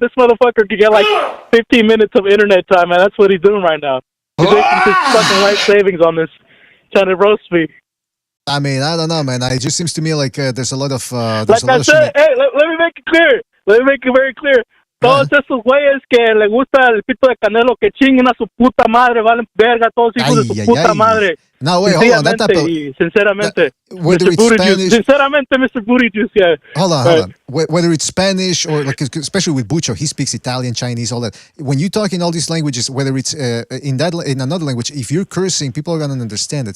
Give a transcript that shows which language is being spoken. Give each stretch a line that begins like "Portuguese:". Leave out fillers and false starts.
English: This motherfucker could get like 15 minutes of internet time, man. That's what he's doing right now. He's wasting his fucking life savings on this, trying to roast me. I mean, I don't know, man. It just seems to me like there's a lot of. Like I said, hey, let me make it clear. Let me make it very clear.
Spanish: Todos esos güeyes que le gusta el pito de Canelo, que chinguen a su puta madre, valen verga, todos hijos de su puta madre.
English: No, wait, hold on. That type of,
Spanish: sinceramente,
English: whether it's Spanish,
Spanish: sinceramente,
English: Mr. Booty Juice, yeah. Hold on. Whether it's Spanish or like, especially with Bucho, he speaks Italian, Chinese, all that. When you talk in all these languages, whether it's in another language, if you're cursing, people are gonna understand it.